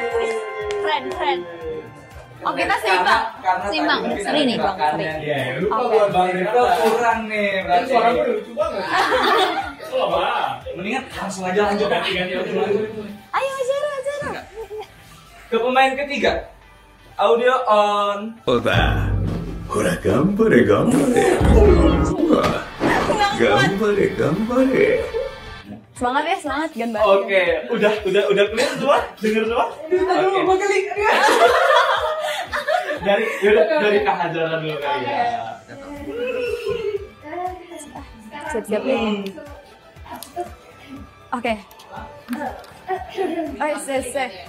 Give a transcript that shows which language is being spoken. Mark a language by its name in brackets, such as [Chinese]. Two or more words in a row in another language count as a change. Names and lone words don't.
[Indonesian] Keren. Oh, kita seimbang. Karena Seimbang, tadi mungkin seri ada nih, Bang, gerakannya seri. dia. Lupa Oke. buat Bang Rivel kurang nih. Berarti Suara gue lucu banget. mendingan langsung aja lanjut ganti-ganti. Ayo Zara. Ke pemain ketiga. [English] Audio on. [Japanese] そうだ。ほら、頑張れ、頑張れ。ほら、頑張れ、頑張れ。 [Indonesian] Semangat ya, semangat gambar. Oke, udah clear semua? Dengar semua? Oke. Dari Kak Hajara dulu kali ya. Siap-siap nih. Oke. Ayo, se.